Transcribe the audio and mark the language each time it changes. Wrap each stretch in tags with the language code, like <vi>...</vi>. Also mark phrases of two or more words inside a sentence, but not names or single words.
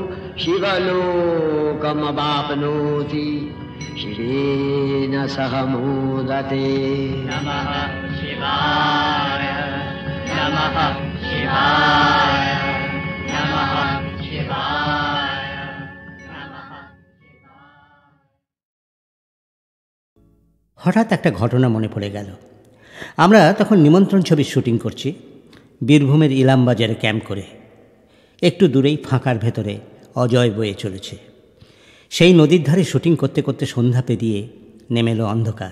<sa>शिवलोकमवाप्नोति शिवेन सह मोदते नमः शिवाय नमः शिवाय नमः शिवाय नमः शिवाय।</sa> <bn>হঠাৎ একটা ঘটনা মনে পড়ে গেল। আমরা তখন নিমন্ত্রণ ছবির শুটিং করছি বীরভূমের ইলামবাজারে ক্যাম্প করে। একটু দূরেই ফাঁকার ভেতরে অজয় বয়ে চলেছে। সেই নদীর ধারে শুটিং করতে করতে সন্ধ্যা পেরিয়ে নেমে এলো অন্ধকার।</bn>